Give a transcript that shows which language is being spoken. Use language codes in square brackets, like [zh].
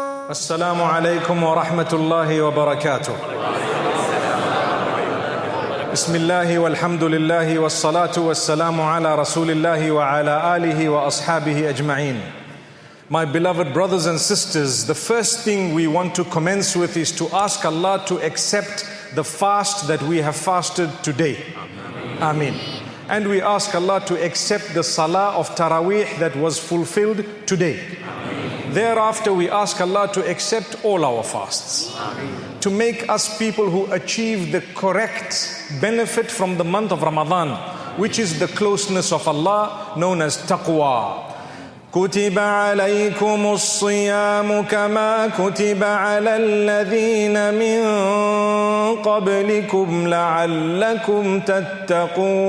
[ar] السلام عليكم ورحمة الله وبركاته. بسم الله والحمد لله والصلاة والسلام على رسول الله وعلى آله وأصحابه أجمعين. [en] My beloved brothers and sisters, the first thing we want to commence with is to ask Allah to accept the fast that we have fasted today. Ameen. And we ask Allah to accept the salah of Taraweeh that was fulfilled today. Thereafter, we ask Allah to accept all our fasts, to make us people who achieve the correct benefit from the month of Ramadan, which is the closeness of Allah, known as Taqwa. [ar] كتب عليكم الصيام كما كتب على الذين من قبلكم لعلكم تتقون.